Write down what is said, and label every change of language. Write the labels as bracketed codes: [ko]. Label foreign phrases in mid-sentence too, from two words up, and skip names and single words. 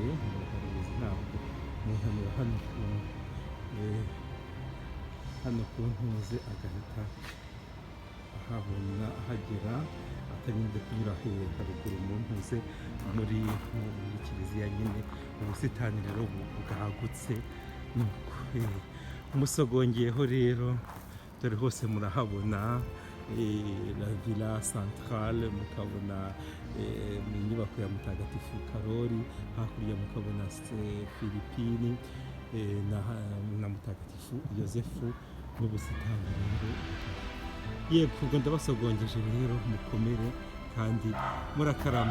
[rw] Muraharuzi ntabwo muhanura hano ku ntuze agahita ahabona ahagera atarinze kunyura haruguru mu ntuze muri kiliziya nyine. Ubusitani rero bwagutse, umusogongyeho rero dore hose murahabona [it] la villa centrale, [rw] mukabona inyubako ya mutagatifu Karoli, hakurya mukabona Filipini na mutagatifu Yosefu n'ubusitani rero. Yego, ubwo ndabasogongeje rero, mukomere kandi murakarama.